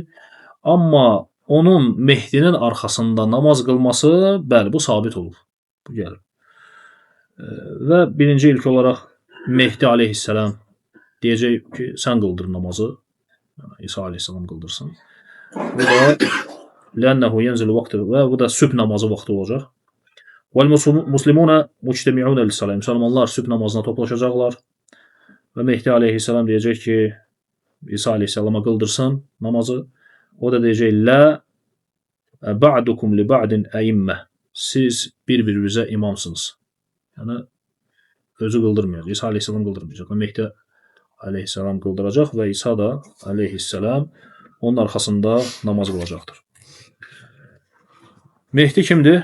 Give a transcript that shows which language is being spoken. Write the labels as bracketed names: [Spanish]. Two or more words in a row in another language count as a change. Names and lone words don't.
[Azerbaijani] Amma onun Mehdinin arxasında namaz qılması, bəli, bu sabit olub. Bu gəlib. Və birinci ilk olaraq Mehdi aleyhisselam deyəcək ki, sən qıldır namazı. İsa aleyhisselam qıldırsın. Bu da [Arabic] لأنه ينزل وقت [Azerbaijani] və bu da sübh namazı vaxtı olacaq. [Arabic] وَالْمُسْلِمُونَ مُجْتَمِعُونَ لِلصَّلَاةِ [Azerbaijani] Müsəlmanlar sübh namazına toplaşacaqlar və Mehdi aleyhisselam deyəcək ki, İsa aleyhisselama qıldırsın namazı. O da deyəcək, [Arabic] لا بعدكم لبعد أئمة. [Azerbaijani] Siz bir-birinizə imamsınız. Yəni, özü qıldırmayacaq. İsa aleyhisselam qıldırmayacaq. Mehdi aleyhisselam qıldıracaq və İsa da aleyhisselam onun arxasında namaz qılacaqdır. Mehdi kimdir?